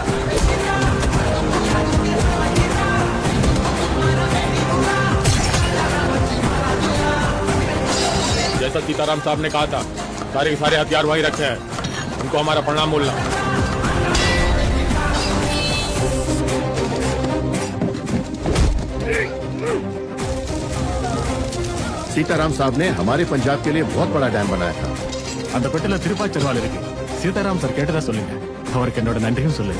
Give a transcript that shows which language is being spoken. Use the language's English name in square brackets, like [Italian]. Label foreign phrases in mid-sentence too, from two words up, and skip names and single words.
[Hindi] जैसा सीताराम साहब ने कहा था, सारे के सारे हथियार वहीं रखे हैं। उनको हमारा प्रणाम बोलना। सीताराम साहब ने हमारे पंजाब के लिए बहुत बड़ा डैम बनाया था। [Tamil] அந்த பெட்டில திருப்பாச்சி திருவாள் இருக்கு. சீதாராம் சார் கேட்டதா சொல்லுங்க. அவருக்கு என்னோட நன்றியும் சொல்லுங்க.